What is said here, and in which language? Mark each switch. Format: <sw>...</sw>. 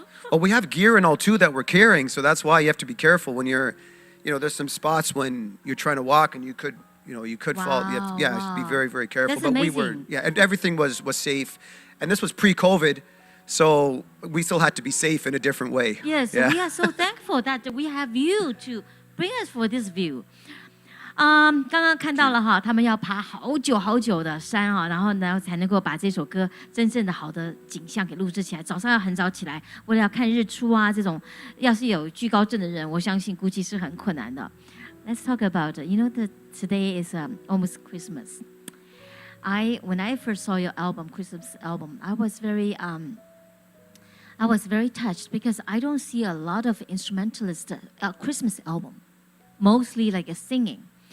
<en>Oh, we have gear and all too that we're carrying, so that's why you have to be careful when you're, there's some spots when you're trying to walk and you could fall. You have to, you should be Wow. very, very careful. That's but we were, amazing. and everything was safe, and this was pre-COVID, so we still had to be safe in a different way. Yes, Yeah. we are so thankful that we have you to bring us for this view.</en> <zh>刚刚看到了哈，他们要爬好久好久的山哈，然后呢才能够把这首歌真正的好的景象给录制起来。早上要很早起来，为了要看日出啊，这种要是有惧高症的人，我相信估计是很困难的。</zh> <en>Let's talk about today is almost Christmas. When I first saw your album, Christmas album, I was very touched because I don't see a lot of instrumentalist Christmas album, mostly like a singing.</en>